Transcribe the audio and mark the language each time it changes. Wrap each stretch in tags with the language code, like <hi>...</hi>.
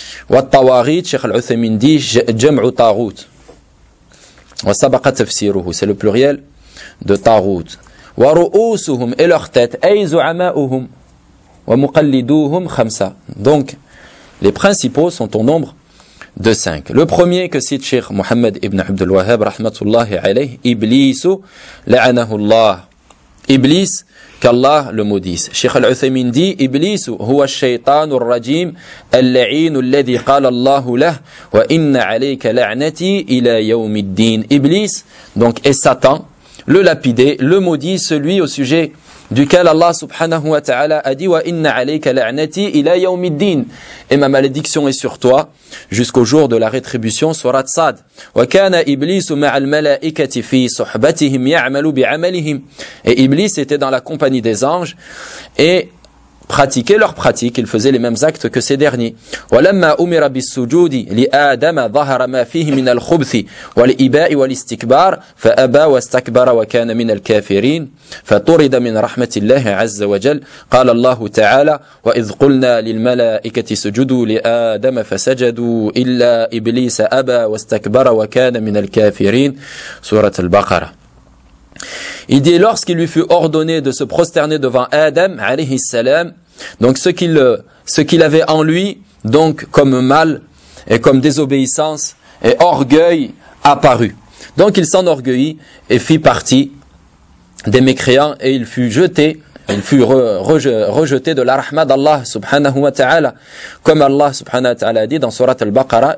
<ar>والطواريت شيخ العثيمين دي جمع طاغوت وسبق تفسيره</ar> <fr>c'est le pluriel de</fr> <ar>طاغوت ورؤوسهم</ar> <fr>et leur tête</fr> <ar>اي زعماءهم ومقلدوهم خمسة</ar> <fr>donc les principaux sont au nombre de 5. Le premier que cite Cheikh Mohamed ibn Abdul Wahhab rahmatullah alayh Iblis</fr> <ar>لعنه الله</ar> <fr>Iblis, qu'Allah le maudisse. Cheikh Al-Uthaymin dit,</fr> <ar>Iblis, هو الشيطان الرجيم, اللعين الذي قال الله له, وإن عليك لعنتي إلى يوم الدين.</ar> <fr>Iblis, donc, est Satan, le lapidé, le maudit, celui au sujet duquel Allah subhanahu wa ta'ala a dit,</fr> <ar>وإن عليك لعنتي إلى يوم الدين.</ar> <fr>Et ma malédiction est sur toi, jusqu'au jour de la rétribution, surat Sad.</fr> <ar>وكان Iblis مع الملائكة في صحبتهم يعمل بعملهم.</ar> <fr>Et Iblis était dans la compagnie des anges et pratiquait leurs pratiques. Il faisait les mêmes actes que ces derniers.</fr> <ar>ولما أمر بالسجود لآدم ظهر ما فيه من الخبث والإباء والاستكبار فأبى واستكبر وكان من الكافرين فطرد من رحمة الله عز وجل. قال الله تعالى وإذ قلنا للملائكة سجدوا لآدم فسجدوا إلا إبليس أبى واستكبر وكان من الكافرين. سورة البقرة.</ar> <fr>Il dit, lorsqu'il lui fut ordonné de se prosterner devant Adam, alayhi salam, donc ce qu'il avait en lui, donc comme mal et comme désobéissance et orgueil apparut. Donc il s'enorgueillit et fit partie des mécréants et il fut jeté, rejeté de la rahma d'Allah subhanahu wa ta'ala, comme Allah subhanahu wa ta'ala a dit dans Surat al-Baqarah.</fr>